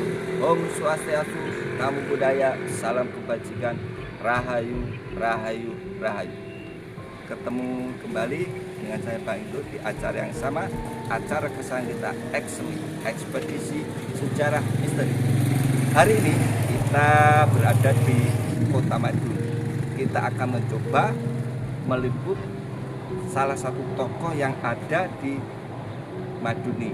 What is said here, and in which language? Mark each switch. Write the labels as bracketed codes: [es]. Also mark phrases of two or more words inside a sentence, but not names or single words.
[id] Om Swastiastu, Namo Buddhaya, salam kebajikan, Rahayu, Rahayu, Rahayu. Ketemu kembali dengan saya Pak Indro di acara yang sama, acara kesayangan kita Ekspedisi Sejarah Misteri. Hari ini kita berada di Kota Madiun. Kita akan mencoba meliput salah satu tokoh yang ada di Madiun.